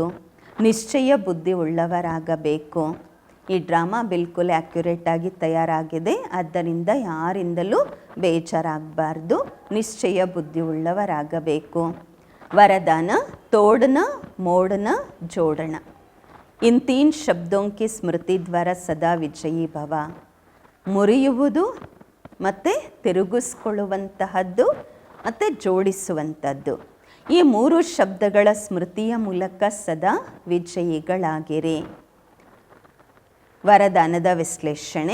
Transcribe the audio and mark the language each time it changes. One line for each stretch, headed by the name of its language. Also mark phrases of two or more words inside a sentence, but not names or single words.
Kannada: ನಿಶ್ಚಯ ಬುದ್ಧಿ ಉಳ್ಳವರಾಗಬೇಕು. ಈ ಡ್ರಾಮಾ ಬಿಲ್ಕುಲ್ ಆ್ಯಕ್ಯುರೇಟಾಗಿ ತಯಾರಾಗಿದೆ. ಆದ್ದರಿಂದ ಯಾರಿಂದಲೂ ಬೇಜಾರಾಗಬಾರ್ದು, ನಿಶ್ಚಯ ಬುದ್ಧಿ ಉಳ್ಳವರಾಗಬೇಕು.
Hindi: ವರದಾನ, तोड़न मोड़न जोड़न. इन 3 शब्दों की स्मृति द्वारा सदा विजयी भव.
Kannada: ಮುರಿಯುವುದು ಮತ್ತು ತಿರುಗಿಸ್ಕೊಳ್ಳುವಂತಹದ್ದು ಮತ್ತು ಜೋಡಿಸುವಂಥದ್ದು. ಈ 3 ಶಬ್ದಗಳ ಸ್ಮೃತಿಯ ಮೂಲಕ ಸದಾ ವಿಜಯಿಗಳಾಗಿರಿ. ವರದಾನದ ವಿಶ್ಲೇಷಣೆ.